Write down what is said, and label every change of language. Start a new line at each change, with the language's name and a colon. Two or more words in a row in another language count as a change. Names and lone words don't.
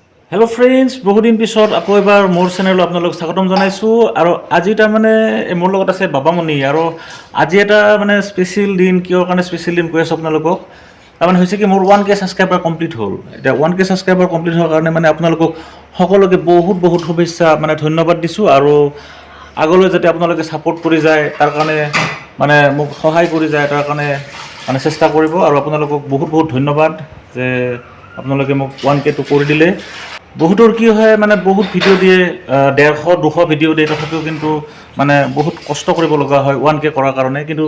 English: hello friends
Assamese: বহুত দিন পিছত আকৌ এবাৰ মোৰ চেনেল আপোনালোক স্বাগতম জনাইছো আৰু আজি তাৰমানে মোৰ লগত আছে বাবামণি আৰু আজি এটা মানে স্পেশাল দিন কিয় কাৰণে স্পেশাল দিন কৈ আছো আপোনালোকক তাৰমানে হৈছে কি মোৰ 1k
English: subscriber complete
Assamese: হ'ল এটা 1k
English: subscriber complete
Assamese: হোৱাৰ কাৰণে মানে আপোনালোকক সকলোকে বহুত বহুত শুভেচ্ছা মানে ধন্যবাদ দিছো আৰু আগলৈ যাতে আপোনালোকে সাপোৰ্ট কৰি যায় তাৰ কাৰণে মানে মোক সহায় কৰি যায় তাৰ কাৰণে মানে চেষ্টা কৰিব আৰু আপোনালোকক বহুত বহুত ধন্যবাদ যে আপোনালোকে মোক 1k টো কৰি দিলে বহুতৰ কি হয় মানে বহুত ভিডিও দিয়ে 150 200 ভিডিও দিয়ে তথাপিও কিন্তু মানে বহুত কষ্ট কৰিব লগা হয় 1k কৰাৰ কাৰণে কিন্তু